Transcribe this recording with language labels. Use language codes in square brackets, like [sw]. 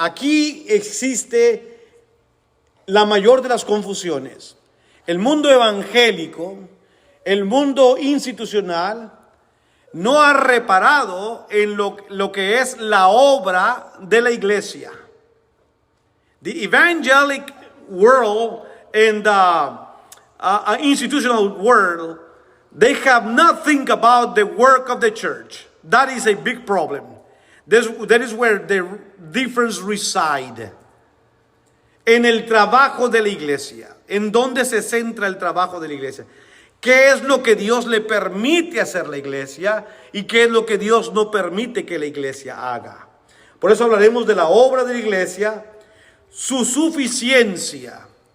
[es] Aquí existe la mayor de las confusiones. El mundo evangélico, el mundo institucional, no ha reparado en lo que es la obra de la iglesia. [en] The evangelic world and the institutional world, they have nothing about the work of the church. That is a big problem. That is where the difference reside. [es] En el trabajo de la iglesia. ¿En dónde se centra el trabajo de la iglesia? ¿Qué es lo que Dios le permite hacer la iglesia y qué es lo que Dios no permite que la iglesia haga? Por eso hablaremos de la obra de la iglesia, su suficiencia.